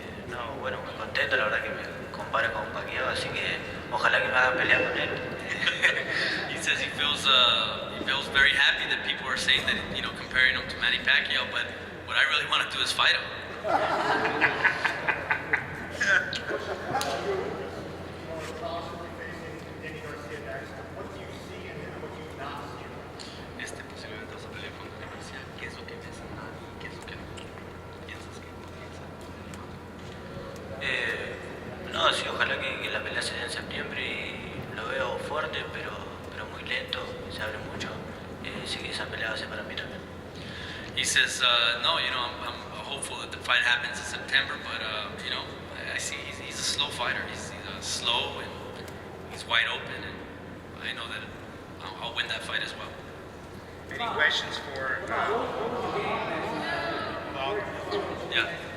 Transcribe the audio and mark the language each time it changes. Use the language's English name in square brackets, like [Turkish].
[Spanish] No, bueno, muy contento, la verdad que me compara con Pacquiao, así que ojalá que me hagan pelear con él. [English] He says he feels very happy that people are saying that, you know, comparing him to Manny Pacquiao, but what I really want to do is fight him. [Spanish] Posiblemente vas a pelear con García. ¿Qué es lo que ves? ¿Qué es lo que piensas que No, sí, ojalá que la pelea se dé en septiembre y lo veo fuerte, pero muy lento, se abre mucho. Sí que esa pelea va a ser para mí también. [English] He says, no, you know, I'm hopeful that the fight happens in September, but, you know, I see he's a slow fighter. He's slow and he's wide open, and I know that I'll win that fight as well. Any questions for... Yeah.